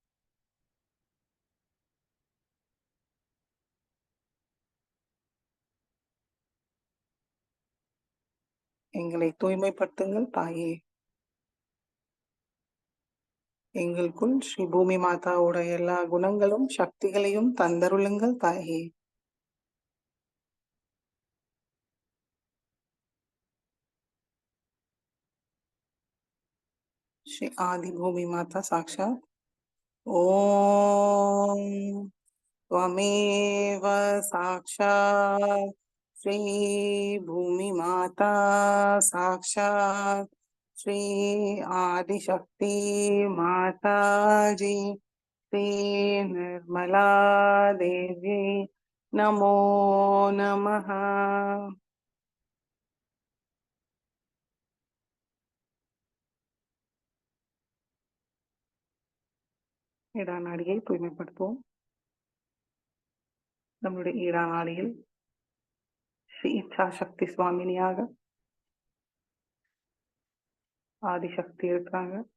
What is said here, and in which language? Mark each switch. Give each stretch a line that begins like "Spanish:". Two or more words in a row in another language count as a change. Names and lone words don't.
Tamil: எங்களை தூய்மைப்படுத்துங்கள் தாயே. எங்களுக்குள் ஸ்ரீ பூமி மாதாவோட எல்லா குணங்களும் சக்திகளையும் தந்தருளுங்கள் தாயே.
Sanskrit: श्री आदि भूमि माता साक्षात। ओम त्वमेव साक्षात् श्री भूमि माता साक्षात् श्री आदिशक्ति माता जी श्री निर्मला देवी नमो नमः।
Tamil: இடாநாடியை தூய்மைப்படுத்துவோம். நம்முடைய இடாநாடியில் ஸ்ரீ இச்சாசக்தி சுவாமினியாக ஆதிசக்தி இருக்காங்க.